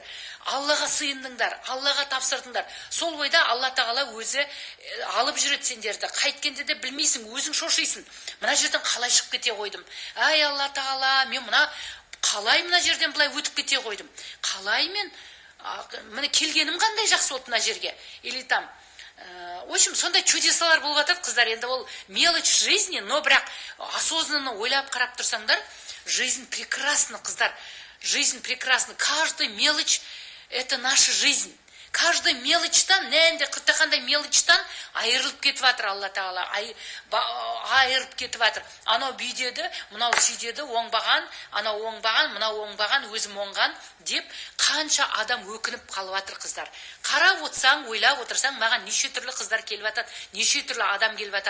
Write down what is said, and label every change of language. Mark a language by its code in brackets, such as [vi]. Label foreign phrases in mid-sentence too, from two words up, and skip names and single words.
[kk] Аллаға сыйындыңдар, Аллаға тапсырдыңдар. Сол бойда Алла тағала өзі алып жүреді сендерді. Қайткенде де білмейсің, өзің шошисың. Мына жерден қалай шығып кете қойдым? Ай Алла тағала, мен қалай мына жерден былай өтіп кете қойдым? Қалай мен міне келгенім қандай жақсы болды мына жерге? [ru] Или там в общем, [kk] сондай чудесалар болып жатады қыздар. Енді ол [ru] мелочь жизни, но [kk] бірақ осознанно ойлап қарап тұрсаңдар, [ru] жизнь прекрасна, қыздар. Жизнь прекрасна. Каждая мелочь – это наша жизнь. [kk] Каждый мелочтан, нәнде қандай мелочтан айырылып кетіп жатыр Алла тағала. Айырып кетіп жатыр. Анау бүйдеді, мынау сүйдеді, оңбаған, анау оңбаған, мынау оңбаған, өзім оңған деп қанша адам өкініп қалып жатыр қыздар. Қарап отырсаң, ойлап отырсаң, маған неше түрлі қыздар келіп жатады, неше түрлі адам келіп жатады.